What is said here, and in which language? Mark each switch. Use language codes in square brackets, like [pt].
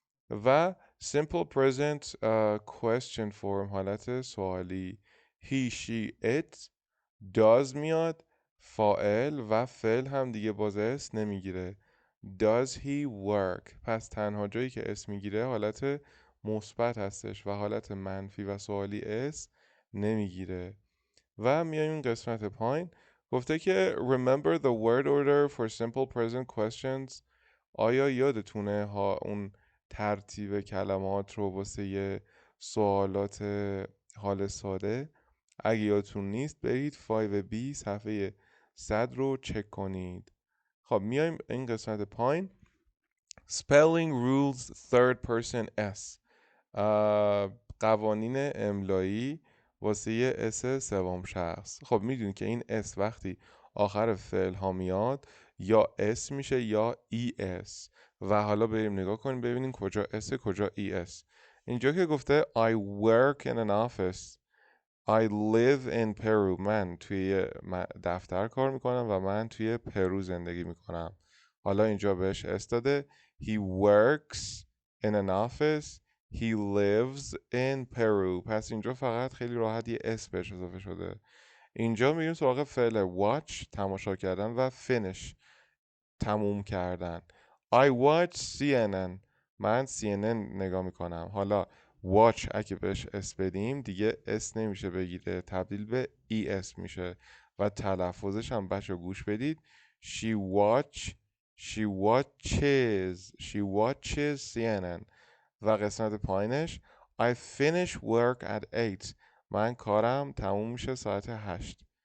[fa] و [en] simple present question form [fa] حالت سوالی [en] he, she, it does [fa] میاد فاعل و فعل هم دیگه باز اس نمیگیره. [en] does he work [fa] پس تنها جایی که اس میگیره حالت مثبت هستش و حالت منفی و سوالی اس نمیگیره. و میایم این قسمت پایین گفته که [en] remember the word order for simple present questions. [fa] آیا یادتونه اون ترتیب کلمات رو واسه سوالات حال ساده؟ اگه یادتون نیست برید 5B صفحه 100 رو چک کنید. خب میایم این قسمت پایین [en] spelling rules third person s [fa] قوانین املایی واسه اس سوم شخص. خب میدونید که این اس وقتی آخر فعل ها میاد یا اس میشه یا ای اس و حالا بریم نگاه کنیم ببینیم کجا اس کجا ای اس. اینجا که گفته [en] I work in an office I live in Peru [fa] من توی دفتر کار میکنم و من توی پرو زندگی میکنم. حالا اینجا بهش اس داده [en] He works in an office He lives in Peru. [fa] پس اینجا فقط خیلی راحت یه اس بهش اضافه شده. اینجا میریم سراغ فعل watch تماشا کردن و finish تموم کردن. [en] I watch CNN [fa] من CNN نگاه میکنم. حالا watch اگه بهش اس بدیم دیگه اس نمیشه بگیره تبدیل به ای اس میشه و تلفظش هم بچه گوش بدید [en] she watches CNN. [fa] و قسمت پایینش [en] I finish work at 8 [fa] من کارم تموم میشه ساعت 8.